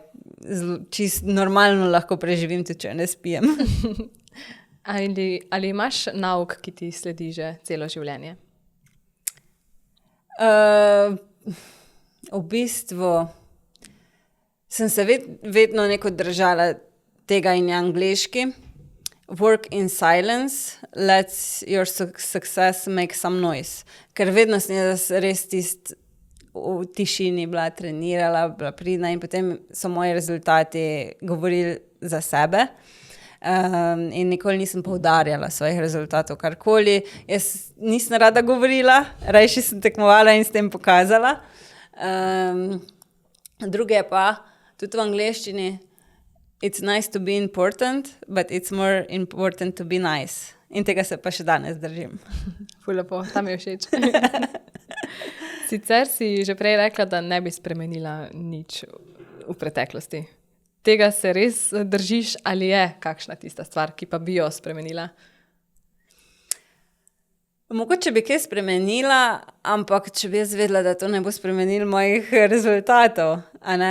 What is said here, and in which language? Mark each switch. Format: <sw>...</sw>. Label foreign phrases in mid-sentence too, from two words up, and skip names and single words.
<sl>Čisto normalno lahko preživim, tudi če ne spijem. Ali imaš nauk, ki ti sledi že celo življenje? V bistvu sem se vedno neko držala tega in je angleški.</sl> <en>Work in silence, let your success make some noise.</en> <sl>Ker vedno sem jaz res v tišini bila trenirala, bila pridna in potem so moji rezultati govorili za sebe. In nikoli nisem poudarjala svojih rezultatov karkoli. Jaz nisem rada govorila, rajši sem tekmovala in s tem pokazala. Druge pa, tudi v angleščini,</sl> <en>it's nice to be important, but it's more important to be nice.</en> <sl>In tega se pa še danes držim. Ful lepo, tam je všeč. Sicer si že prej rekla, da ne bi spremenila nič v preteklosti. Tega se res držiš ali je kakšna tista stvar, ki pa bi jo spremenila? Mogoče bi kaj spremenila, ampak če bi jaz vedela, da to ne bo spremenilo mojih rezultatov, a ne?</sl>